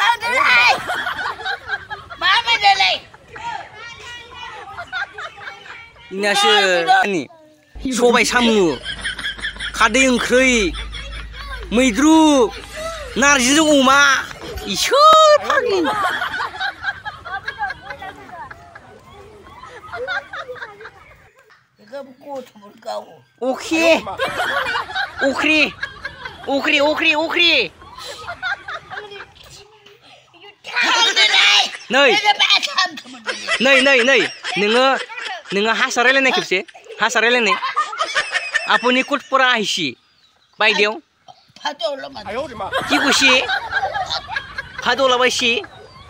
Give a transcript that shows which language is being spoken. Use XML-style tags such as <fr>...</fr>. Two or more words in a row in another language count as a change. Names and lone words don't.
<brx>इनासो सबाय साम' खारदै ओंख्रै मैद्रु नारजिजों अमा इसोर फाग्लि अखे अख्रि नै नोङो हासा रायलायनाय खेबसे हासा रायलायनाय</brx> <as>আপুনি ক'ত পৰা আহিছে বাইদেউ কি কৈছে ভাত ওলাবাইছে</as>